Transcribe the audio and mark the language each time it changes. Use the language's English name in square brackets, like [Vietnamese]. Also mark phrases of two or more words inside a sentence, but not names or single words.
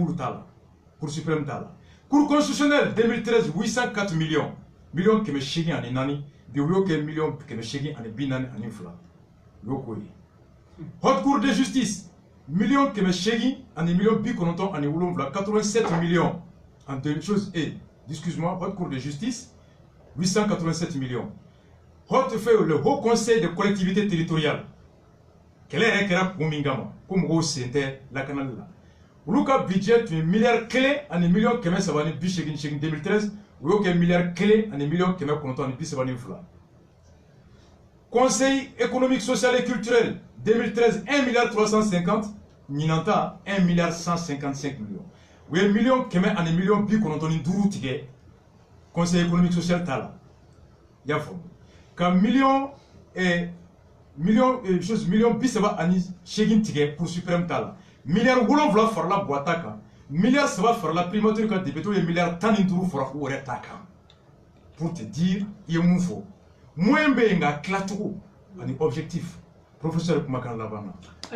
[Bambara] b'olu ta la Cour suprême ta la Cour constitutionnelle 2013 804 millions millions kɛmɛ 8 ani 4 bi u y'o kɛ millions kɛmɛ 8 ani 42 ani 2 u y'o k'o ye Haute Cour de justice millions kɛmɛ 8 ani millions 97 ani 7 87 millions [French] en deux choses et excuse-moi [Bambara] Haute Cour de justice 887 millions le Haut Conseil des collectivités territoriales kɛlɛ yɛrɛ kɛra kun min kama ko mɔgɔw sen tɛ lakanali la olu ka budget tun ye miliyari 1 ani miliyɔn 388 2013 u y'o kɛ miliyari 1 ani miliyɔn 932 Conseil économique social et culturel 2013 1 milliard 350 ɲinan ta 1 milliard 155 millions u ye miliyɔn 100 ani miliyɔn 95 tigɛ Conseil économique social ta la i y'a faamu ka miliyɔn 30 ani 8 tigɛ Cour suprême ta la miliyari 7 farala Boita kan miliyari 3 farala primature kan député ye miliyari 15 fara u yɛrɛ ta kan [French] pour te dire [Bambara] i ye mun fɔ moyen bɛ yen nka tilacogo ani [French] objectif professeur [Bambara] kumakan laban na.